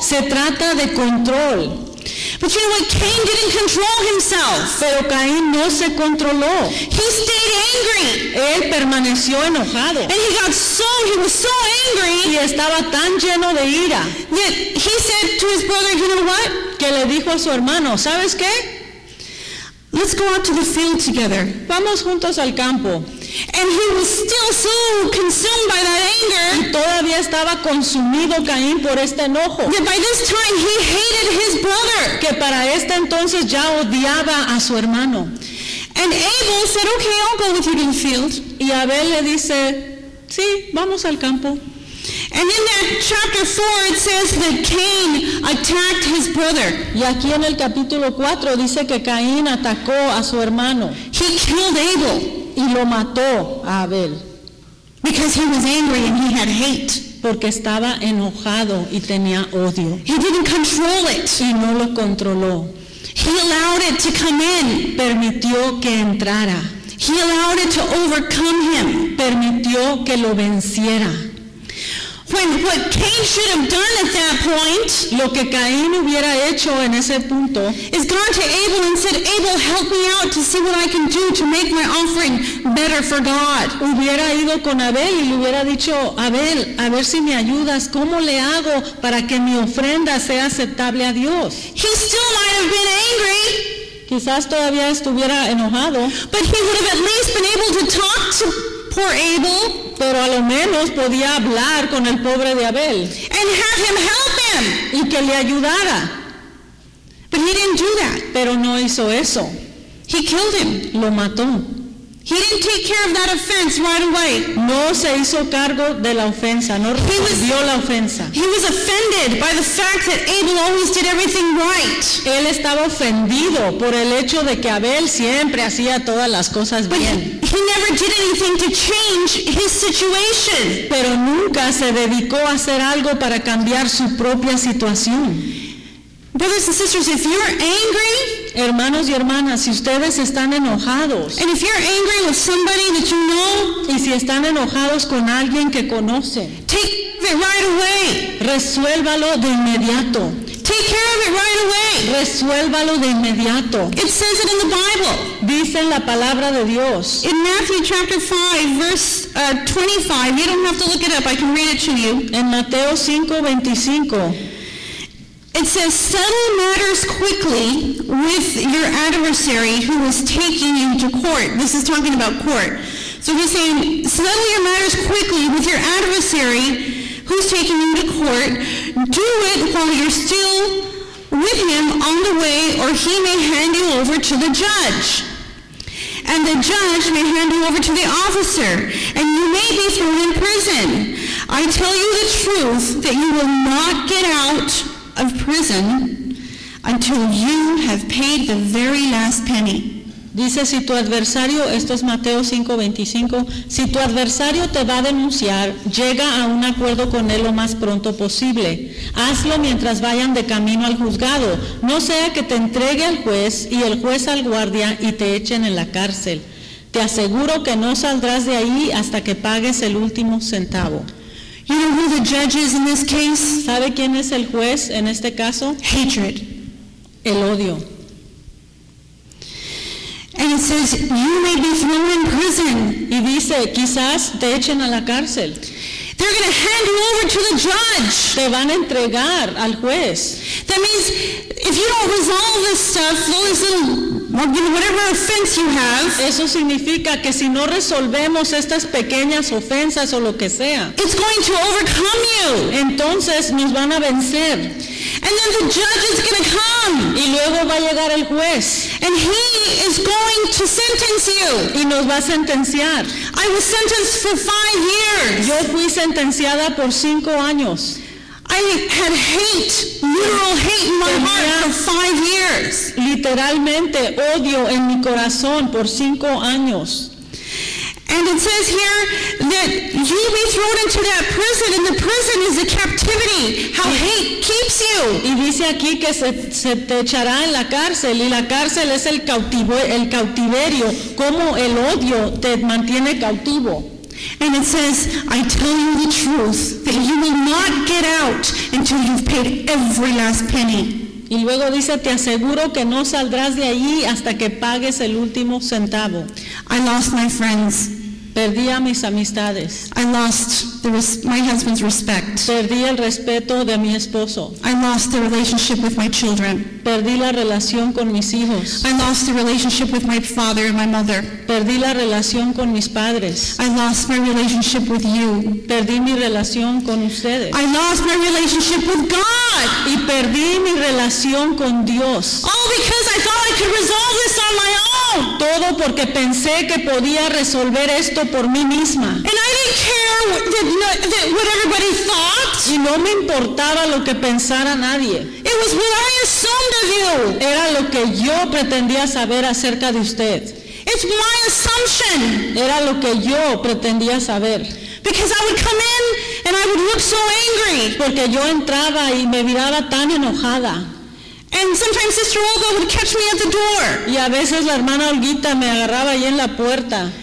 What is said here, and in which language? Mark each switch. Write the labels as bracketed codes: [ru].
[es] Se trata de control. [en] But you know what? Cain didn't control himself. [es] Pero Caín no se controló. [en] He stayed angry. [es] Él permaneció enojado. [en] And he was so angry. [es] Y estaba tan lleno de ira. [en] That he said to his brother, you know what? [es] Que le dijo a su hermano, ¿sabes qué? [en] Let's go out to the field together. [es] Vamos juntos al campo. [en] And he was still so consumed by that anger. [es] Y todavía estaba consumido Caín por este enojo. [en] That by this time he hated his brother. [es] Que para este entonces ya odiaba a su hermano. [en] And Abel said, "Okay, I'll go with you to the field." [es] Y Abel le dice, "Sí, vamos al campo." [en] And in that chapter 4 it says that Cain attacked his brother. [es] Y aquí en el capítulo 4 dice que Caín atacó a su hermano. [en] He killed Abel. [es] Y lo mató a Abel. [en] Because he was angry and he had hate. [es] Porque estaba enojado y tenía odio. [en] He didn't control it. [es] Y no lo controló. [en] He allowed it to come in. [es] Permitió que entrara. [en] He allowed it to overcome him. [es] Permitió que lo venciera. [en] When what Cain should have done at that point, [es] lo que Caín hubiera hecho en ese punto, [en] is gone to Abel and said, "Abel, help me out to see what I can do to make my offering better for God." [es] Hubiera ido con Abel y le hubiera dicho, Abel, a ver si me ayudas, ¿cómo le hago para que mi ofrenda sea aceptable a Dios? [en] He still might have been angry. [es] Quizás todavía estuviera enojado. [en] But he would have at least been able to talk to poor Abel. [es] Pero a lo menos podía hablar con el pobre de Abel. [en] And have him help him. [es] Y que le ayudara. [en] But he didn't do that. [es] Pero no hizo eso. [en] He killed him. [es] Lo mató. [en] He didn't take care of that offense right away. [es] No se hizo cargo de la ofensa. No recibió la ofensa. [en] He was offended by the fact that Abel always did everything right. [es] Él estaba ofendido por el hecho de que Abel siempre hacía todas las cosas bien. [en] He never did anything to change his situation. [es] Pero nunca se dedicó a hacer algo para cambiar su propia situación. [en] Brothers and sisters, if you're angry, [es] hermanos y hermanas, si ustedes están enojados, [en] and if you're angry with somebody that you know, [es] y si están enojados con alguien que conocen, [en] take it right away. [es] Resuélvalo de inmediato. [en] Take care of it right away. [es] Resuélvalo de inmediato. [en] It says it in the Bible. [es] Dice en la palabra de Dios. [en] In Matthew chapter 5, verse 25, you don't have to look it up, I can read it to you. [es] En Mateo 5, 25. [en] It says, settle matters quickly with your adversary who is taking you to court. This is talking about court. So he's saying, settle your matters quickly with your adversary who's taking you to court. Do it while you're still with him on the way, or he may hand you over to the judge. and the judge may hand you over to the officer, and you may be thrown in prison. I tell you the truth, that you will not get out of prison until you have paid the very last penny. [es] Dice, si tu adversario, esto es Mateo 5:25, si tu adversario te va a denunciar, llega a un acuerdo con él lo más pronto posible. Hazlo mientras vayan de camino al juzgado, no sea que te entregue al juez y el juez al guardia y te echen en la cárcel. Te aseguro que no saldrás de ahí hasta que pagues el último centavo. [en] You know who the judge is in this case? [es] ¿Sabe quién es el juez en este caso? [en] Hatred. [es] El odio. [en] And it says, you may be thrown in prison. [es] Y dice, quizás te echen a la cárcel. [en] They're going to hand you over to the judge. [es] Te van a entregar al juez. [en] That means, if you don't resolve this stuff, whatever offense you have, [es] eso significa que si no resolvemos estas pequeñas ofensas o lo que sea, [en] it's going to overcome you. [es] Entonces nos van a vencer. [en] And then the judge is going to come. [es] Y luego va a llegar el juez. [en] And he is going to sentence you. [es] Y nos va a sentenciar. [en] I was sentenced for 5 years. [es] Yo fui sentenciada por 5 años. [en] I had hate, literal hate in my heart for 5 years. [es] Literalmente odio en mi corazón por 5 años. [en] And it says here that you be thrown into that prison, and the prison is the captivity. How hate keeps you. [es] Y dice aquí que se te echará en la cárcel, y la cárcel es el cautiverio, como el odio te mantiene cautivo. [en] And it says, I tell you the truth, that you will not get out until you've paid every last penny. [es] Y luego dice, te aseguro que no saldrás de allí hasta que pagues el último centavo. [en] I lost my friends. [es] Perdí a mis amistades. [en] I lost my husband's respect. [es] Perdí el respeto de mi esposo. [en] I lost the relationship with my children. [es] Perdí la relación con mis hijos. [en] I lost the relationship with my father and my mother. [es] Perdí la relación con mis padres. [en] I lost my relationship with you. [es] Perdí mi relación con ustedes. [en] I lost my relationship with God. [es] Y perdí mi relación con Dios. [en] All because I thought I could resolve this on my own. [es] Todo porque pensé que podía resolver esto por mí misma. [en] And I didn't care what everybody thought. [es] Y no me importaba lo que pensara nadie. [en] It was what I assumed of you. [es] Era lo que yo pretendía saber acerca de usted. [en] It's my assumption. [es] Era lo que yo pretendía saber. [en] Because I would come in and I would look so angry. [es] Porque yo entraba y me miraba tan enojada. [en] And sometimes Sister Olga would catch me at the door. [es] Y a veces la hermana Olguita me agarraba ahí en la puerta.